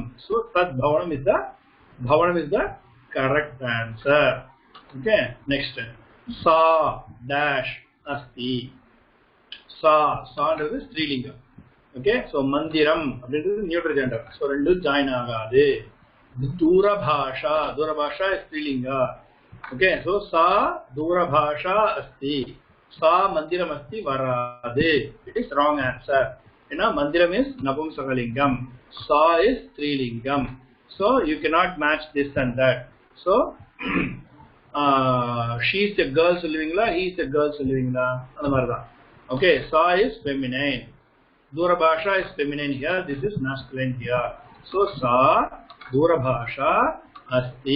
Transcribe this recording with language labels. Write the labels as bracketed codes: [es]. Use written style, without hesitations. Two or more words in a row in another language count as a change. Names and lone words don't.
[en] So [sa] तत् भवनम् [en] is the correct answer. Okay, next [sa] सा दश अस्ति. [en] Sa is strilinga. Okay, so [ta] mandiram அப்படின்றது [en] neutral gender. [ta] So ரெண்டு ஜாயின் ஆகாது. [en] Durabhasha is strilinga. Okay, so [sa] सा दूरभाषा अस्ति. सा मन्दिरम् अस्ति वरदे. [en] It is wrong answer. Mandiram is napumsakalingam. Sa is strilingam. So you cannot match this and that. So she is a girl living la, he is a girl living la. Okay, sa is feminine. Durabhasha is feminine here. This is masculine here. So [sa] सा दूरभाषा अस्ति.